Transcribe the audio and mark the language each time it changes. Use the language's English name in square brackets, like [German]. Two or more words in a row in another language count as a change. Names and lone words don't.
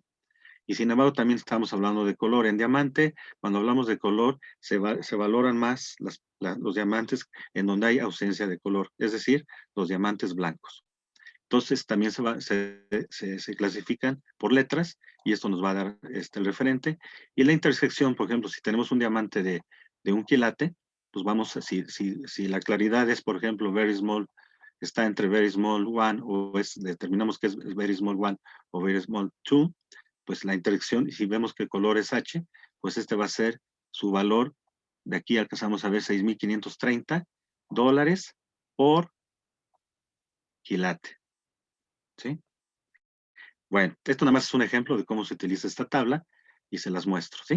[Spanish] Y sin embargo, también estamos hablando de color. En diamante, cuando hablamos de color, se valoran más los diamantes en donde hay ausencia de color, es decir, los diamantes blancos. Entonces, también se clasifican por letras, y esto nos va a dar el referente. Y la intersección, por ejemplo, si tenemos un diamante de 1 quilate, pues vamos, si la claridad es, por ejemplo, [English] very small, [Spanish] está entre [English] very small one, [Spanish] o determinamos que es [English] very small one [Spanish] o [English] very small two, [Spanish] pues la intersección, y si vemos que el color es H, pues va a ser su valor. De aquí alcanzamos a ver $6,530 por quilate. ¿Sí? Bueno, esto nada más es un ejemplo de cómo se utiliza esta tabla, y se las muestro, ¿sí?